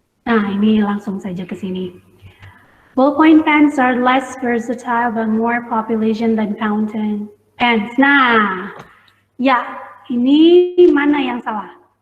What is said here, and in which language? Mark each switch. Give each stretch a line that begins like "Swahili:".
Indonesian: Nah ini langsung saja ke sini.
English: Ballpoint pens are less versatile but more population than fountain pens.
Indonesian: Nah, ya, ini mana yang salah?